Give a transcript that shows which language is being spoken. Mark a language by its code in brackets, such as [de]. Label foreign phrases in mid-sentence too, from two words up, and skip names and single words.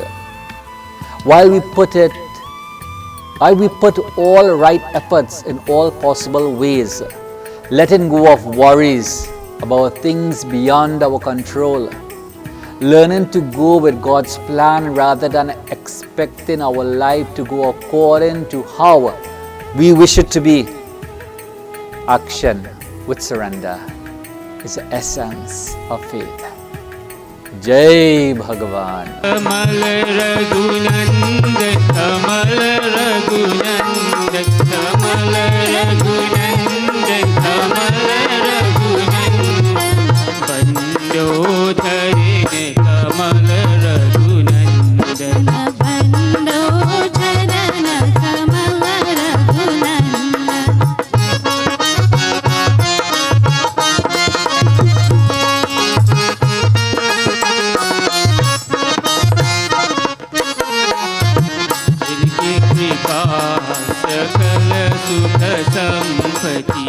[en] While we put all right efforts in all possible ways, letting go of worries about things beyond our control, learning to go with God's plan rather than expecting our life to go according to how we wish it to be. Action with surrender is the essence of faith. [hi] जय भगवान. Kamal Raghunandan, Kamal Raghunandan, Kamal Raghunandan, Kamal Raghunandan, Bandodharine Kamal Raghunandan, Bandodharana Kamal Raghunandan. जिनकी कृपा सकल सुख संपत्ति,